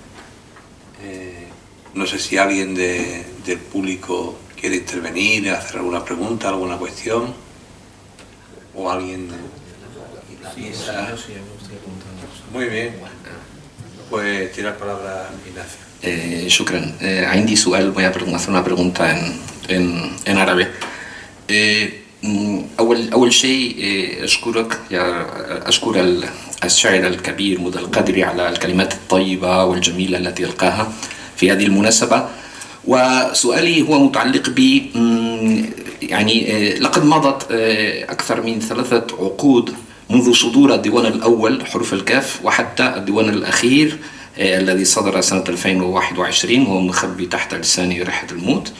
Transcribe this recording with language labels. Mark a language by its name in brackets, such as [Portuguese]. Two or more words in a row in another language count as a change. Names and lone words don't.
[Spanish] No sé si alguien del público quiere intervenir, hacer alguna pregunta, alguna cuestión, o alguien... Muy bien, pues tiene la palabra Ignacio. [Arabic] شكرا. عندي سؤال [Spanish] hacer una pregunta en árabe. [Arabic] أول شيء أشكرك أشكر الشاعر الكبير مدى القادري على الكلمات الطيبة والجميلة التي ألقاها في هذه المناسبة. وسؤالي هو متعلق ب يعني لقد مضت أكثر من 3 عقود منذ صدور الديوان الأول حروف الكاف وحتى الديوان الأخير الذي صدر سنة 2021 وهو مخبي تحت لساني ريحة الموت.